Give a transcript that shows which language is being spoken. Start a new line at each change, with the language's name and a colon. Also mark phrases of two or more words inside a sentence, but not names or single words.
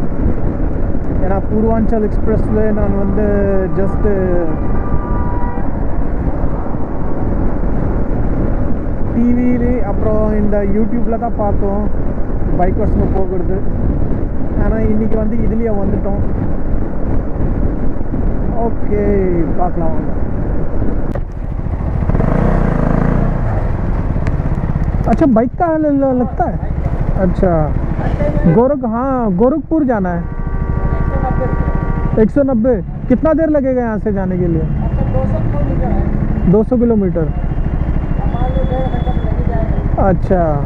Tamil: ஏன்னா பூர்வாஞ்சல் எக்ஸ்பிரஸ்வே நான் வந்து ஜஸ்ட்டு டிவியிலே அப்புறம் இந்த யூடியூப்பில் தான் பார்த்தோம் பைக்கர்ஸுங்க போகிறது. ஆனால் இன்றைக்கி வந்து இதுலேயே வந்துட்டோம். ஓகே, பார்க்கலாம் வாங்க.
Hindi: अच्छा, बाइक का लगता है? अच्छा, गोरखपुर जाना है. 190. कितना देर लगेगा यहाँ से जाने के लिए? 200 किलोमीटर. अच्छा,